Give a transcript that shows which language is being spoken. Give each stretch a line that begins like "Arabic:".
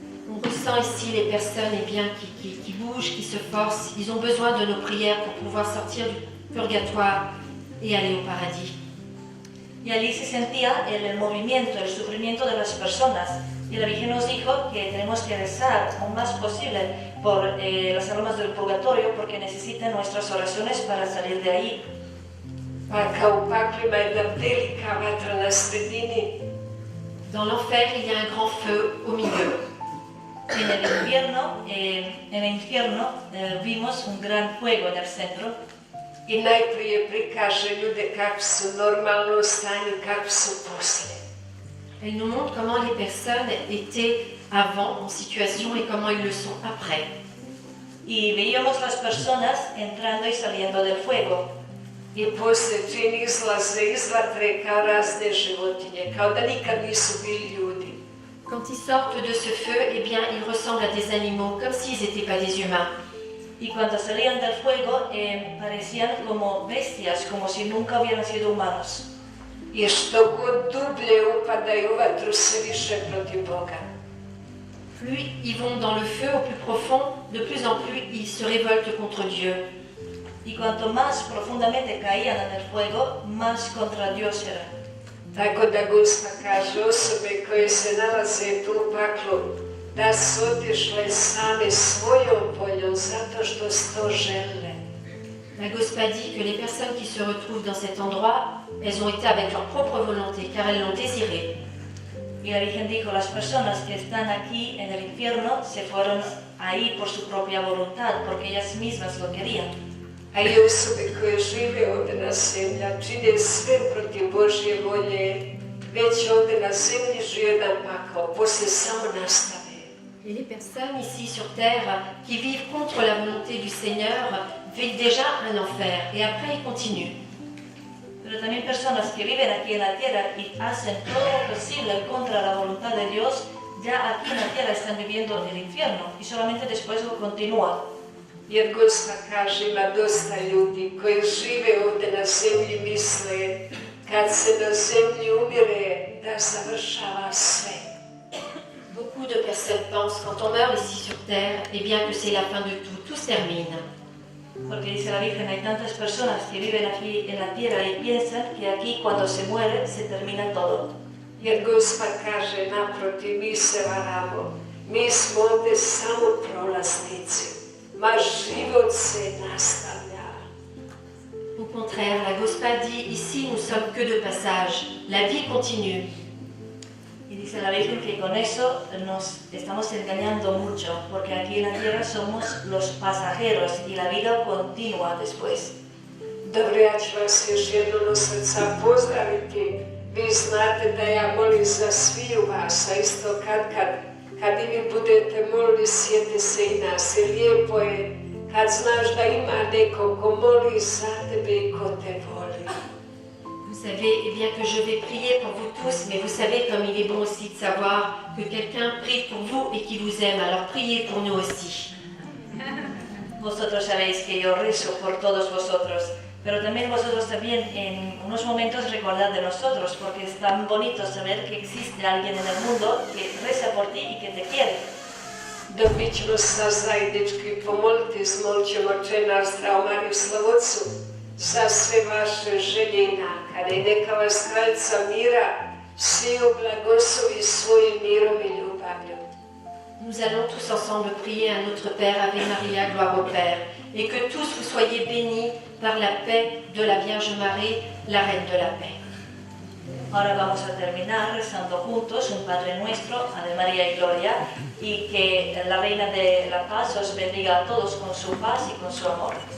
French: On ressent ici les personnes eh bien, qui bougent, qui se forcent. Ils ont besoin de nos prières pour pouvoir sortir du purgatoire et aller au paradis.
Spanish: Y allí se sentía el movimiento, el sufrimiento de las personas. Y la Virgen nos dijo que tenemos que rezar lo más posible por las almas del purgatorio porque necesitan nuestras oraciones para salir de ahí.
Croatian: Pa kao u paklima jedna velika vatra na sredini.
French: Dans l'enfer, il y a un grand feu au milieu.
Spanish: En el infierno vimos un gran fuego en el centro.
Croatian: I najprije prikaže ljude kako su normalno u stanju, kako su poslije.
French: Elle nous montre comment les personnes étaient avant en situation et comment ils le sont après.
Spanish: Y veíamos las personas entrando y saliendo del fuego.
Croatian: I poslije čim izlaze iz vatre kao razne životinje, kao da nikad nisu bili ljudi.
French: Quand ils sortent de ce feu, eh bien, ils ressemblent à des animaux, comme s'ils n'étaient pas des humains.
Spanish: Y cuando salían del fuego parecían como bestias, como si nunca hubieran sido humanos.
Croatian: I što god dublje upadaju u vatru, sve više protiv Boga.
French: Plus ils vont dans le feu au plus profond, de plus en plus ils se révoltent contre Dieu.
Spanish: Y cuanto más profundamente caían en el fuego, más contra Dios eran.
Croatian: Tako da Gospa kaže, osobe koje se nalaze tu u paklu, da su otišle same svojom voljom zato što su to žele.
French: La Gospa dit que les personnes qui se retrouvent dans cet endroit, elles ont été avec leur propre volonté, car elles l'ont désiré.
Spanish: Y la Virgen dijo, las personas que están aquí en el infierno se fueron ahí por su propia voluntad, porque ellas mismas lo querían.
Croatian: A i osobe koje žive ovdje na zemlji, čine sve protiv Božje volje, već ovdje na zemlji žive jedan pakao, poslije samo nastave.
French: Et les personnes ici sur terre qui vivent contre la volonté du Seigneur vivent déjà un enfer et après ils continuent.
Spanish: Pero también personas que viven aquí en la tierra y hacen todo lo posible contra la voluntad de Dios, ya aquí en la tierra están viviendo el infierno y solamente después lo continúan.
Croatian: Jer Gospa kaže, ima dosta ljudi koji žive ovdje na zemlji misle, kad se na zemlji umire, da završava sve.
French: Beaucoup de personnes pensent quand on meurt ici sur terre, eh bien que c'est la fin de tout se termine.
Spanish: Porque dice la Virgen, hay tantas personas que viven aquí en la tierra y piensan que aquí cuando se muere se termina todo.
Croatian: Jer Gospa kaže, naprotiv, mi se varamo, mi smo ovdje samo prolaznici, ma život se nastavlja.
French: Au contraire, la Gospa dit, ici nous sommes que de passage, la vie continue.
Spanish: Y dice la Virgen que con eso nos estamos engañando mucho, porque aquí en la tierra somos los pasajeros y la vida continúa después.
Croatian: Dobro, ja ću vas još jednom od srca pozdraviti. Vi znate da ja molim za sviju vas, a isto kad i vi budete molili, sjete se i nas. Jer lijepo je kad znaš da ima neko ko moli za tebe i ko te voli.
French: Vous savez, eh bien que je vais prier pour vous tous, mais vous savez comme il est bon aussi de savoir que quelqu'un prie pour vous et qui vous aime, alors priez pour nous aussi.
Spanish: Vosotros sabéis que yo rezo por todos vosotros, pero también vosotros también en unos momentos recordad de nosotros, porque es tan bonito saber que existe alguien en el mundo que reza por ti y que te quiere.
Croatian: Da mi ćemo se zajednički pomoliti, zmolit ćemo Oče naš zdravu Mariju Slavocu za sve vaše želje i nakane. I neka vas Kraljica mira sviju blagoslovi svojim mirom i ljubavljom.
French: Nous allons tous ensemble prier à notre Père, Ave Maria, gloire au Père, et que tous vous soyez bénis par la paix de la Vierge Marie, la Reine de la paix.
Spanish: Ahora vamos a terminar rezando juntos un Padre Nuestro, Ave María y Gloria, y que la Reina de la Paz os bendiga a todos con su paz y con su amor.